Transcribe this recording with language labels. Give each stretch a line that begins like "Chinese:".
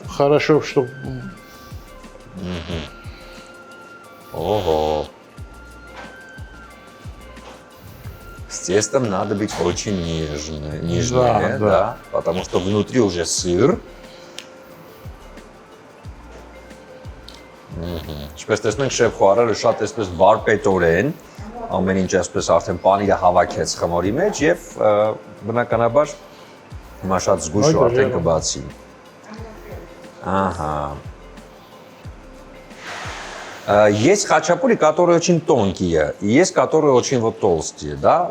Russian: Хорошо, чтобы... Ого. С тестом надо быть очень нежными, да, потому что внутри уже сыр.
Armenian: Ինչպես տեսնում ենք շեֆ խոհարարը շատ այսպես վարպետորեն ամեն ինչ այսպես արդեն պանիրը հավաքեց խմորի մեջ եւ բնականաբար հիմա շատ զգուշ ու արդեն կբացի։ Ага.
Russian: Есть хачапури, которые очень тонкие, и есть которые очень вот толстые, да?